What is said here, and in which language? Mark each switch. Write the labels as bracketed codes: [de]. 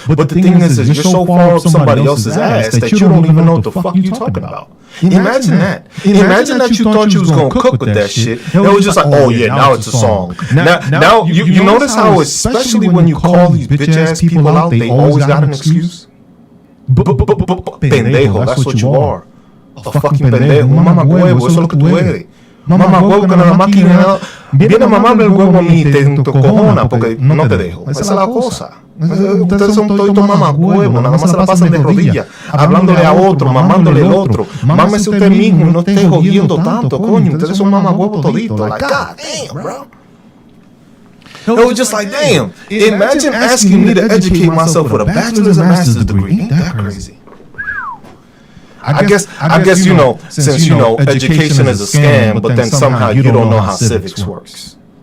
[en] But the thing is you're so far up somebody else's ass that you don't even know what the fuck you talking about. Imagine that. Imagine that you thought you was going to cook with that shit. It was just like, oh yeah, now it's a song. Now you notice how, especially when you call these bitch ass people out, they always got an excuse. Pendejo, that's what you are. A fucking pendejo. [es] Mamá huevo, eso es lo que tú eres. Mamá huevo, que la máquina viene a mamarme el huevo a mí y te cojona porque no te dejo. Esa es la cosa. Ustedes son todos mamá huevo, nada más se la pasan de rodillas, hablándole a otro, mamándole al otro. Mámese usted mismo y no esté jodiendo tanto, coño. Ustedes son mamá huevo toditos. [en] Like, God damn, bro. It was just like, damn. Imagine asking me to educate myself with a bachelor's and master's degree. Ain't that crazy? I guess since education is a scam, but then somehow you don't know how civics works.